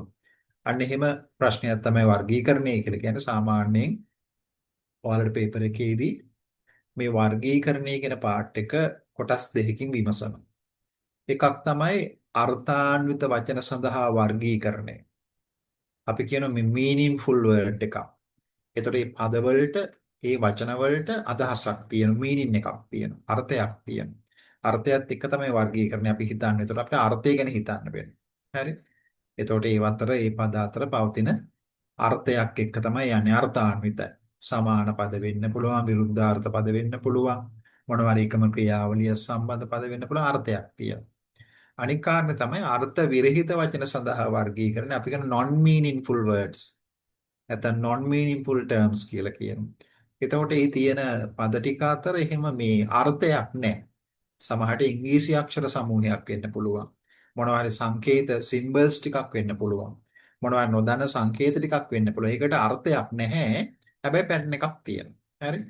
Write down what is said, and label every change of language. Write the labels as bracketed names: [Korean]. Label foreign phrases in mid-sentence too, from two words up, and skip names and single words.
[Sinhala] අන්න එහෙම ප්‍රශ්නයක් තමයි වර්ගීකරණය කියලා කියන්නේ. සාමාන්‍යයෙන් ඔයාලට පේපර් එකේදී මේ වර්ගීකරණය කියන පාර්ට් එක කොටස් දෙකකින් විමසනවා. එකක් තමයි අර්ථාන්විත වචන සඳහා වර්ගීකරණය. අපි කියනවා මේ [English] meaningful word [Sinhala] එකක්. එතකොට මේ පදවලට ඒ වචනවලට අදහසක් තියෙන meaning එකක් තියෙනවා. අර්ථයක් තියෙනවා. අර්ථයත් එක්ක තමයි වර්ගීකරණය අපි හිතන්නේ. එතකොට අපිට අර්ථය ගැන හිතන්න වෙනවා. හරි. එතකොට ඒ අතර ඒ පද අතර පවතින අර්ථයක් එක්ක තමයි යන්නේ අර්ථාන්විත. සමාන පද වෙන්න පුළුවන්, විරුද්ධාර්ථ පද වෙන්න පුළුවන්. මොනවා හරි එකම ක්‍රියාවලිය සම්බන්ධ පද වෙන්න පුළුවන් අර්ථයක් තියෙනවා. අනික් කාරණේ තමයි අර්ථ විරහිත වචන සඳහා වර්ගීකරණය. අපි කියන [English] non meaningful words. [Sinhala] නැත්නම් [English] non meaningful terms [Sinhala] කියලා කියනවා. එතකොට මේ තියෙන පද ටික අතර එහෙම මේ අර්ථයක් නැහැ. සමහරට ඉංග්‍රීසි අක්ෂර සමූහයක් වෙන්න පුළුවන්. මොනවා හරි සංකේත symbols ටිකක් වෙන්න පුළුවන්. මොනවා හරි නොදන්න සංකේත ටිකක් වෙන්න පුළුවන්. ඒකට අර්ථයක් නැහැ. හැබැයි පැටර්න් එකක් තියෙනවා. හරි?